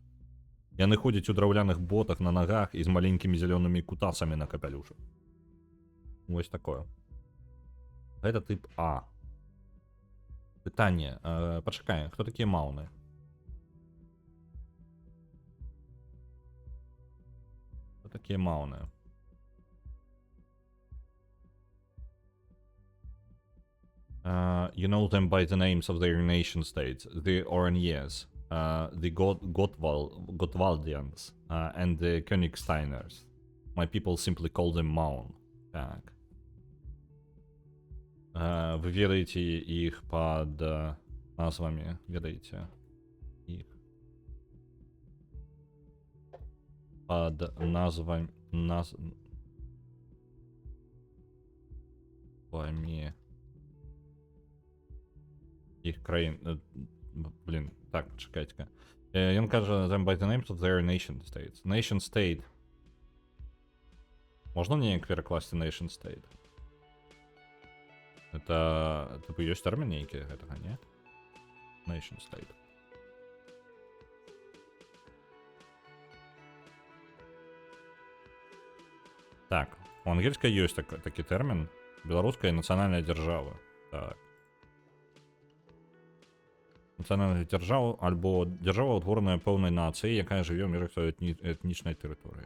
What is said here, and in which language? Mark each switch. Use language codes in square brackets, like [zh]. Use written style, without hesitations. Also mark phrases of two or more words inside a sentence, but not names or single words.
[be] Яны ходзяць у драўляных ботах на нагах і з маленькімі зялёнымі кутасамі на капялюшы. Вось такое. Гэта тып А. Пытанне. Пачакай, хто такія маўны? Хто такія маўны? [en] You know them by the names of their nation states, the Oraniers, the Gotwaldians, and the Königsteiners. My people simply call them Maun. [be] Так. Вы ведаете их под назвами, ведаете их под назвами их краін. Блин, так, чекайте-ка. Ён кажа [en] them by the names of their nation states. Nation state. [be] Можна неяк перакласці [en] nation state? [be] Это, типу, ёсць тэрмін нейкі гэтага, не? [en] Nation state. [be] Так, у ангельскай ёсць такі тэрмін. Беларуская нацыянальная дзяржава. Так. Нацыянальная дзяржава альбо дзяржава утвораная пэўнай нацыі, якая жыве ў межах сваёй этнічнай тэрыторыі.